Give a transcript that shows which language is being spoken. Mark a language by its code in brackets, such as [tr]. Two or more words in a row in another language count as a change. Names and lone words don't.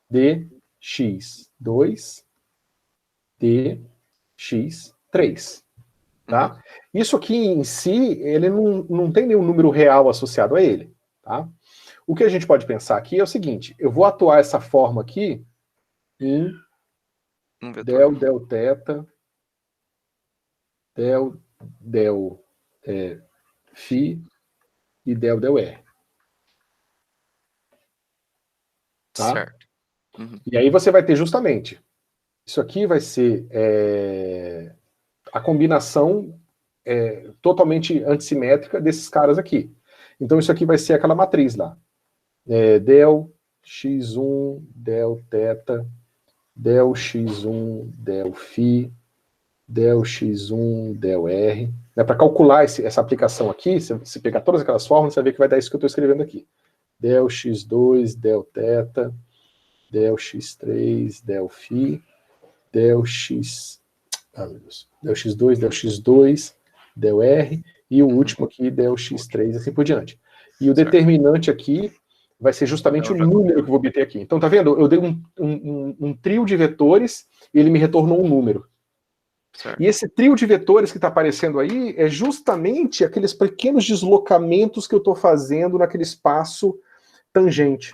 [pt] dx2, dx3, tá? Isso aqui em si, ele não tem nenhum número real associado a ele, tá? O que a gente pode pensar aqui é o seguinte, eu vou atuar essa forma aqui em Um vetor. del, del, θ, del, φ e del, del, r. Tá? Certo. Uhum. E aí você vai ter justamente, isso aqui vai ser a combinação totalmente antissimétrica desses caras aqui. Então isso aqui vai ser aquela matriz lá. Del x1, del θ, del x1, del φ, del x1, del r. Para calcular essa aplicação aqui, se pegar todas aquelas fórmulas, você vai ver que vai dar isso que eu estou escrevendo aqui. Del x2, del θ, del x3, del φ, del x... meu Deus. Del x2, del x2, del r, e o último aqui, del x3, assim por diante. E o determinante aqui vai ser justamente o número que eu vou obter aqui. Então, tá vendo? Eu dei um trio de vetores e ele me retornou um número. Certo. E esse trio de vetores que está aparecendo aí é justamente aqueles pequenos deslocamentos que eu estou fazendo naquele espaço tangente.